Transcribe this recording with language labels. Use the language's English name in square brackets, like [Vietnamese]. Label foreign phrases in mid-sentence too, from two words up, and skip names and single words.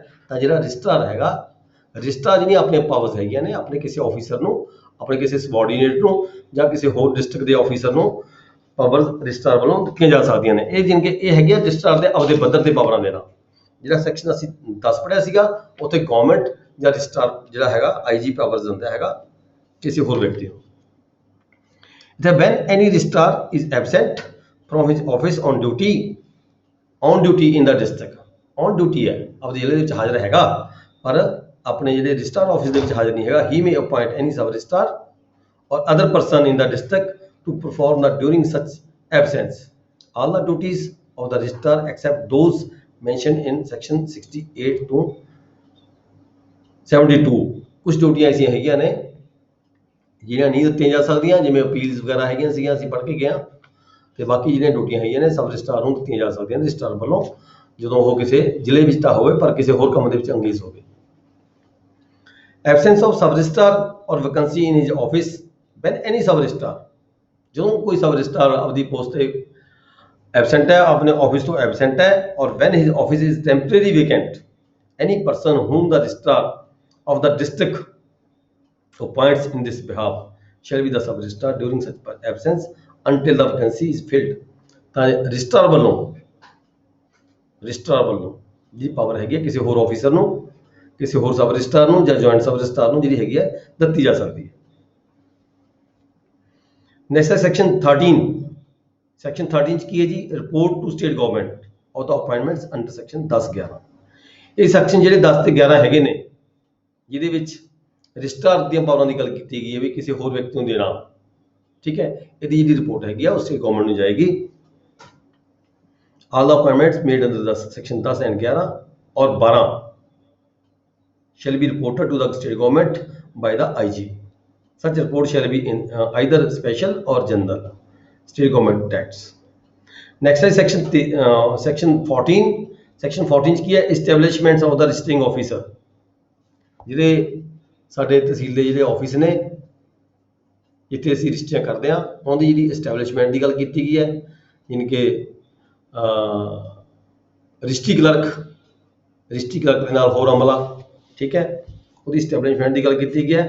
[Punjabi] ਤਾਂ ਜਿਹੜਾ ਰਜਿਸਟਰਾਰ ਹੈਗਾ, ਰਜਿਸਟਰਾਰ ਜਿਹੜੀਆਂ ਆਪਣੀਆਂ ਪਾਵਰਸ ਹੈਗੀਆਂ ਨੇ, ਆਪਣੇ ਕਿਸੇ ਆਫੀਸਰ ਨੂੰ, ਆਪਣੇ ਕਿਸੇ ਸਬਆਰਡੀਨੇਟ ਨੂੰ ਜਾਂ ਕਿਸੇ ਹੋਰ ਡਿਸਟ੍ਰਿਕਟ ਦੇ ਆਫੀਸਰ ਨੂੰ ਪਾਵਰ ਰਜਿਸਟਰਾਰ ਵੱਲੋਂ ਦਿੱਤੀਆਂ ਜਾ ਸਕਦੀਆਂ ਨੇ। ਇਹ ਜਿਨ ਕਿ ਇਹ ਹੈਗੀਆਂ ਰਜਿਸਟਰਾਰ ਦੇ ਆਪਦੇ ਪੱਧਰ ਤੇ ਪਾਵਰਾਂ ਦੇਣਾ। ਜਿਹੜਾ ਸੈਕਸ਼ਨ ਅਸੀਂ 10 ਪੜ੍ਹਿਆ ਸੀਗਾ ਉੱਥੇ ਗਵਰਨਮੈਂਟ ਜਾਂ ਰਜਿਸਟਰਾਰ ਜਿਹੜਾ ਹੈਗਾ ਆਈਜੀ ਪਾਵਰਸ ਦਿੰਦਾ ਹੈਗਾ ਕਿਸੇ ਹੋਰ ਵਿਅਕਤੀ ਨੂੰ। [English] The when any registrar is absent from his office on duty in the district, on duty [Punjabi] ਹੈ, ਆਪਦੇ ਜ਼ਿਲ੍ਹੇ ਦੇ ਵਿੱਚ ਹਾਜ਼ਰ ਹੈਗਾ ਪਰ ਆਪਣੇ ਜਿਹੜੇ ਰਜਿਸਟਰਾਰ ਆਫਿਸ ਦੇ ਵਿੱਚ ਹਾਜ਼ਰ ਨਹੀਂ ਹੈਗਾ, [English] he may appoint any sub registrar or other person in the district to perform the during such absence all the duties of the registrar except those mentioned in section 68 to 72। [Punjabi] ਕੁਝ ਡਿਊਟੀਆਂ ਐਸੀਆਂ ਹੈਗੀਆਂ ਨੇ ਜਿਹੜੀਆਂ ਨਹੀਂ ਦਿੱਤੀਆਂ ਜਾ ਸਕਦੀਆਂ, ਜਿਵੇਂ ਅਪੀਲਸ ਵਗੈਰਾ ਹੈਗੀਆਂ ਸੀਗੀਆਂ, ਅਸੀਂ ਪੜ੍ਹ ਕੇ ਗਏ ਹਾਂ। ਤੇ ਬਾਕੀ ਜਿਹੜੀਆਂ ਡਿਊਟੀਆਂ ਹੈਗੀਆਂ ਨੇ ਸਬ ਰਜਿਸਟਰਾਰ ਨੂੰ ਦਿੱਤੀਆਂ ਜਾ ਸਕਦੀਆਂ ਰਜਿਸਟਰਾਰ ਵੱਲੋਂ, ਜਦੋਂ ਉਹ ਕਿਸੇ ਜ਼ਿਲ੍ਹੇ ਵਿੱਚ ਤਾਂ ਹੋਵੇ ਪਰ ਕਿਸੇ ਹੋਰ ਕੰਮ ਦੇ ਵਿੱਚ ਅੰਗੇਜ ਹੋਵੇ। [English] Absence of sub registrar or vacancy in his office when any sub registrar, [Punjabi] ਜਦੋਂ ਕੋਈ ਸਬ ਰਜਿਸਟਰਾਰ ਆਪਦੀ ਪੋਸਟ ਤੇ ਐਬਸੈਂਟ ਹੈ, ਆਪਣੇ ਆਫਿਸ ਤੋਂ ਐਬਸੈਂਟ ਹੈ, [English] or when his office is temporary vacant, any person whom the registrar of the district appoints in this behalf shall be the sub registrar during such absence until the vacancy is filled। [Punjabi] ਤਾਂ ਰਜਿਸਟਰਾਰ ਵੱਲੋਂ ਜਿਹੜੀ ਪਾਵਰ ਹੈਗੀ ਹੈ ਕਿਸੇ ਹੋਰ ਆਫੀਸਰ ਨੂੰ, ਕਿਸੇ ਹੋਰ ਸਬ ਰਜਿਸਟਰਾਰ ਨੂੰ ਜਾਂ ਜੁਆਇੰਟ ਸਬ ਰਜਿਸਟਰਾਰ ਨੂੰ ਜਿਹੜੀ ਹੈਗੀ ਹੈ ਦਿੱਤੀ ਜਾ ਸਕਦੀ ਹੈ। ਨੈਕਸਟ ਹੈ ਸੈਕਸ਼ਨ 13। ਸੈਕਸ਼ਨ 13 ਚ ਕੀ ਹੈ ਜੀ? [English] Report to state government of the appointments under section 10-11. [Punjabi] ਇਹ ਸੈਕਸ਼ਨ ਜਿਹੜੇ 10 ਤੇ 11 ਹੈਗੇ ਨੇ, ਜਿਹਦੇ ਵਿੱਚ ਰਜਿਸਟਰਾਰ ਦੀਆਂ ਪਾਵਰਾਂ ਦੀ ਗੱਲ ਕੀਤੀ ਗਈ ਹੈ ਵੀ ਕਿਸੇ ਹੋਰ ਵਿਅਕਤੀ ਨੂੰ ਦੇਣਾ, ਠੀਕ ਹੈ। ਇਹਦੀ ਜਿਹੜੀ ਰਿਪੋਰਟ ਹੈਗੀ ਆ ਉਹ [English] state government [Punjabi] ਨੂੰ ਜਾਏਗੀ। [English] All the appointments made under the section 10 and 11 or 12 shall be reported to the state government by the IG। such report shall be in either special or general state government tax। next है section 14। [Punjabi] section 14 ਚ ਕੀ ਹੈ? [English] establishments of the registering officer। [Punjabi] ਜਿਹੜੇ ਸਾਡੇ ਤਹਿਸੀਲ ਦੇ ਜਿਹੜੇ ਆਫਿਸ ਨੇ ਜਿੱਥੇ ਅਸੀਂ ਰਜਿਸਟਰੀਆਂ ਕਰਦੇ ਹਾਂ, ਉਹਨਾਂ ਦੀ ਜਿਹੜੀ ਐਸਟੈਬਲਿਸ਼ਮੈਂਟ ਦੀ ਗੱਲ ਕੀਤੀ ਗਈ ਹੈ, ਜਿਨ ਕਿ ਰਜਿਸਟਰੀ ਕਲਰਕ ਦੇ ਨਾਲ ਹੋਰ ਅਮਲਾ, ਠੀਕ ਹੈ, ਉਹਦੀ ਸਟੈਬਲਿਸ਼ਮੈਂਟ ਦੀ ਗੱਲ ਕੀਤੀ ਗਈ ਹੈ।